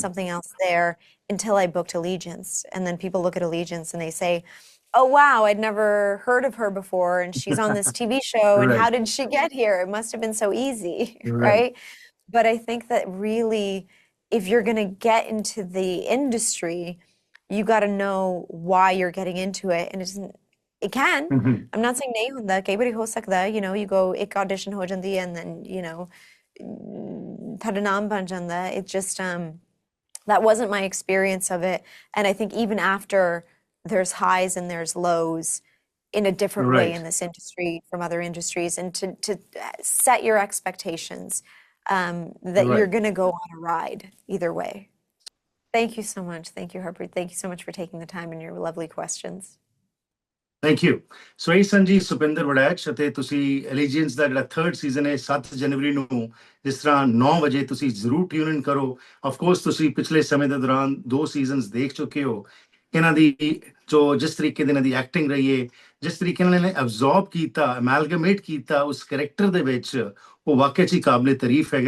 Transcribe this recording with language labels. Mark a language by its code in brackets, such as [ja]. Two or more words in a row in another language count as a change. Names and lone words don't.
[en] something else there, until I booked Allegiance. And then people look at Allegiance and they say, oh, wow, I'd never heard of her before, and she's on this TV show, and how Right. did she get here? It must have been so easy, Right. right? But I think that really, if you're going to get into the industry, you got to know why you're getting into it. And it can. Mhm. I'm not saying [pa] ਨਹੀਂ ਹੁੰਦਾ, ਕਈ ਬਾਰੀ ਹੋ ਸਕਦਾ, [en] you go [pa] ek audition ho jandi [en] and then, [pa] ਥੋੜ੍ਹਾ ਨਾਮ ਬਣ ਜਾਂਦਾ. [en] It just, that wasn't my experience of it. And I think even after, there's highs and there's lows in a different way in Right. this industry from other industries, and to set your expectations, that you're Right. going to go on a ride either way. Thank you so much. Thank you, Harpreet. Thank you so much for taking the time and your lovely questions. Thank you. [pa] ਸੋ ਇਹ ਸਨ ਜੀ ਸੁਪਿੰਦਰ ਵੜੈਚ, ਅਤੇ ਤੁਸੀਂ ਐਲੀਜੀਅੰਸ ਦਾ ਜਿਹੜਾ 3rd ਸੀਜ਼ਨ ਹੈ 7 ਜਨਵਰੀ ਨੂੰ ਜਿਸ ਤਰ੍ਹਾਂ 9 ਵਜੇ ਤੁਸੀਂ ਜ਼ਰੂਰ [en] tune in [pa] ਕਰੋ। ਆਫਕੋਰਸ ਤੁਸੀਂ ਪਿਛਲੇ ਸਮੇਂ ਦੇ ਦੌਰਾਨ 2 ਸੀਜ਼ਨਸ ਦੇਖ ਚੁੱਕੇ ਹੋ। ਇਹਨਾਂ ਦੀ ਜਿਸ ਤਰੀਕੇ ਦੇ ਇਹਨਾਂ ਦੀ ਐਕਟਿੰਗ ਰਹੀ ਹੈ, ਜਿਸ ਤਰੀਕੇ ਨਾਲ ਇਹਨੇ ਐਬਜ਼ੌਰਬ ਕੀਤਾ, ਅਮੈਲਗੇਮੇਟ ਕੀਤਾ ਉਸ ਕਰੈਕਟਰ ਦੇ ਵਿੱਚ, ਉਹ ਵਾਕਿਆ 'ਚ ਹੀ ਕਾਬਲੇ ਤਾਰੀਫ ਹੈਗਾ।